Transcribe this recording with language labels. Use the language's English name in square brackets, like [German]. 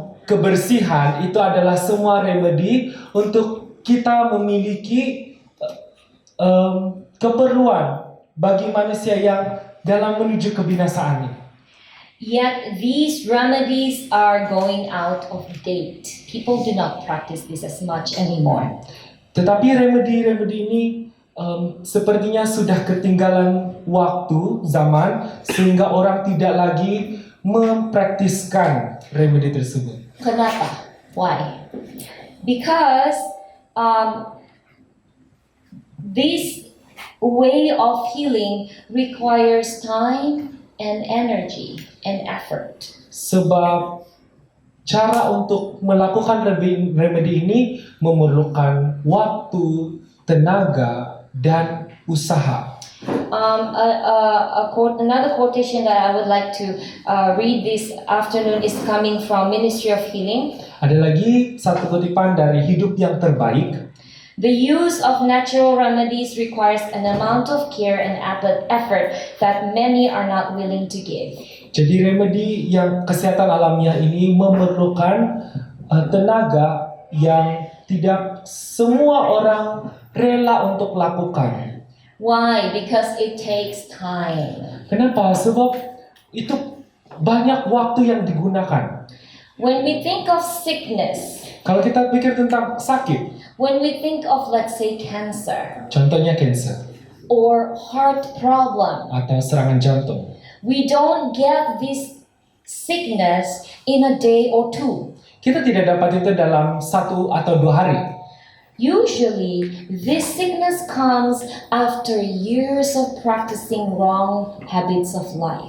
[Indonesian] Kebersihan itu adalah semua remedi untuk kita memiliki keperluan bagi manusia yang dalam menuju kebinasaan ini. [English] Yet these remedies are going out of date. People do not practice this as much anymore. [Indonesian] Tetapi remedi-remedi ini sepertinya sudah ketinggalan waktu, zaman, sehingga orang tidak lagi mempraktiskan remedi tersebut. Kenapa? [English] Why? Because this way of healing requires time and energy and effort. [Indonesian] Sebab cara untuk melakukan remedi ini memerlukan waktu, tenaga, dan usaha. [English] Another quotation that I would like to read this afternoon is coming from Ministry of Healing. [Indonesian] Ada lagi satu kutipan dari Hidup Yang Terbaik. [English] The use of natural remedies requires an amount of care and effort that many are not willing to give. [Indonesian] Jadi remedi yang kesehatan alamiah ini memerlukan tenaga yang tidak semua orang rela untuk lakukan. [English] Why? Because it takes time. [Indonesian] Kenapa? Sebab itu banyak waktu yang digunakan. [English] When we think of sickness, [Indonesian] Kalau kita pikir tentang sakit, [English] when we think of, let's say, cancer [Indonesian] contohnya cancer [English] or heart problem, [Indonesian] atau serangan jantung, [English] we don't get this sickness in a day or two. [Indonesian] kita tidak dapat itu dalam 1 atau 2 hari. [English] Usually, this sickness comes after years of practicing wrong habits of life.